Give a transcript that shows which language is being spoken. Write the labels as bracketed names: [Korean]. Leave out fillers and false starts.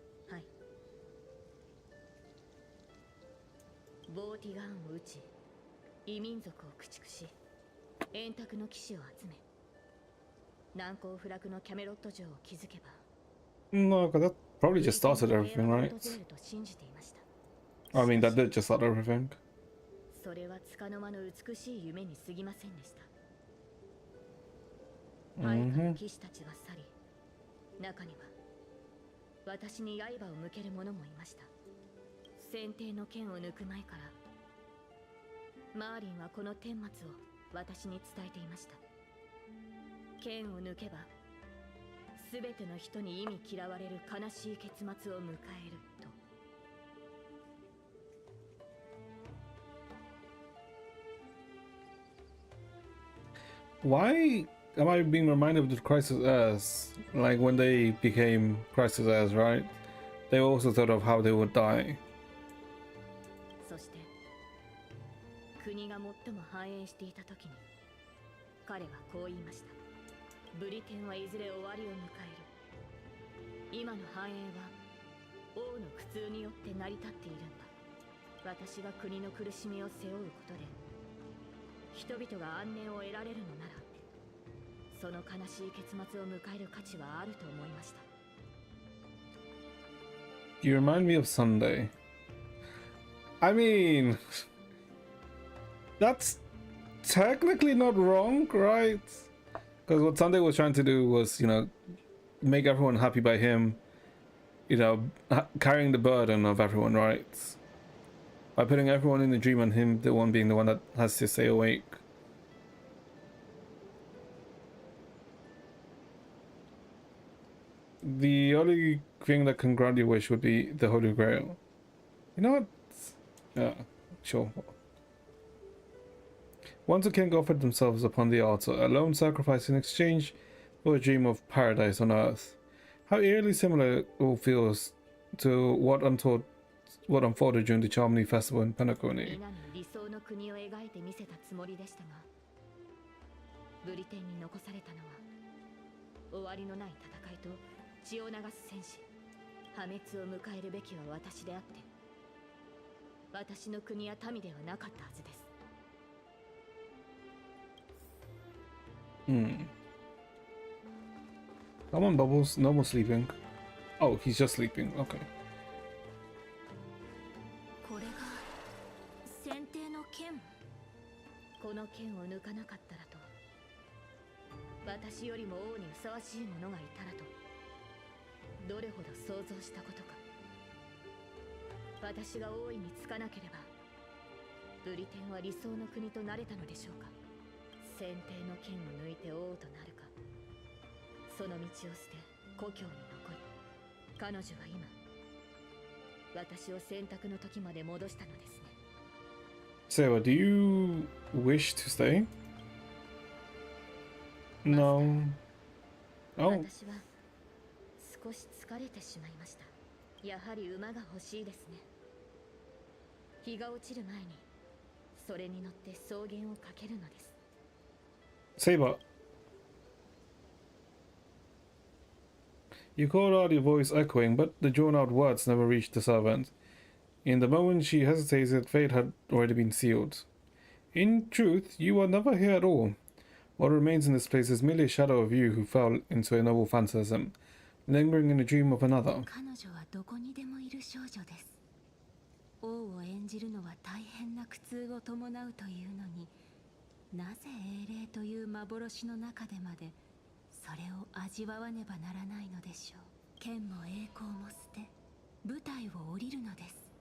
[Japanese] はい。ボーティガーンを撃ち、異民族を駆逐し、円卓の騎士を集め、難攻不落のキャメロット城を築けば、 [English] No, because that probably just started everything, right? [Japanese] と信じていました。 [English] I mean, that did just start everything. [Japanese] それは束の間の美しい夢に過ぎませんでした。配下の騎士たちは去り、中には私に刃を向ける者もいました。先帝の剣を抜く前からマーリンはこの顛末を私に伝えていました。剣を抜けば全ての人に忌み嫌われる悲しい結末を迎えると。 [English] Why am I being reminded of the Crisis Airs? Like when they became Crisis Airs, right? They also thought of how they would die. [Japanese] そして国が最も繁栄していた時に彼はこう言いました。ブリテンはいずれ終わりを迎える。今の繁栄は王の苦痛によって成り立っているんだ。私が国の苦しみを背負うことで人々が安寧を得られるのなら、その悲しい結末を迎える価値はあると思いました。 [English] You remind me of Sunday. I mean, that's technically not wrong, right? Because what Sunday was trying to do was, you know, make everyone happy by him, you know, carrying the burden of everyone, right? By putting everyone in the dream and him the one being the one that has to stay awake. The only thing that can grant your wish would be the Holy Grail. You know what? Yeah, sure. Once a king offered themselves upon the altar, a lone sacrifice in exchange for a dream of paradise on earth. How eerily similar it all feels to what unfolded during the Charmony Festival in Penacony. [Japanese] 皆に理想の国を描いてみせたつもりでしたが、ブリテンに残されたのは終わりのない戦いと血を流す戦士、破滅を迎えるべきは私であって、私の国や民ではなかったはずです。 [English] Come on, Bubbles. No more sleeping. Oh, he's just sleeping. Okay. [Japanese] これが先帝の剣。この剣を抜かなかったらと、私よりも王にふさわしい者がいたらと、どれほど想像したことか。私が王位につかなければ、ブリテンは理想の国となれたのでしょうか。先帝の剣を抜いて王となるか、その道を捨て故郷に残り、彼女は今私を選択の時まで戻したのですね。 [English] Sarah, do you wish to stay? No. Oh. [Japanese] 私は少し疲れてしまいました。やはり馬が欲しいですね。日が落ちる前にそれに乗って草原を駆けるのです。 [English] Saber. You called out, your voice echoing, but the drawn-out words never reached the servant. In the moment she hesitated, fate had already been sealed. In truth, you were never here at all. What remains in this place is merely a shadow of you who fell into a noble phantasm, lingering in a dream of another. [Japanese] 彼女はどこにでもいる少女です。王を演じるのは大変な苦痛を伴うというのに、なぜ英霊という幻の中でまでそれを味わわねばならないのでしょう。剣も栄光も捨て、舞台を降りるのです。